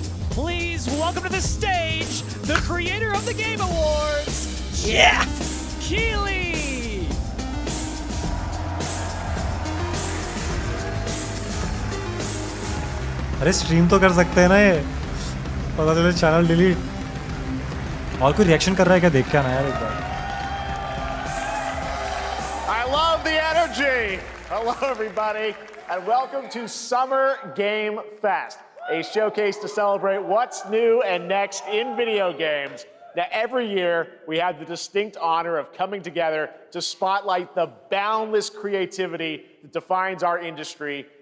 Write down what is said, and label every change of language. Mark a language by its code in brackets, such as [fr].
[en] Please welcome to the stage the creator of the Game Awards, Jeff Keighley. [hi] अरे stream तो कर सकते हैं ना ये, पता चले चैनल डिलीट। और कोई रिएक्शन कर रहा है क्या, देख के आना यार एक बार। [en] I love the energy. Hello, everybody, and welcome to Summer Game Fest, a showcase to celebrate what's new and next in video games. Now, every year, we have the distinct honor of coming together to spotlight the boundless creativity that defines our industry.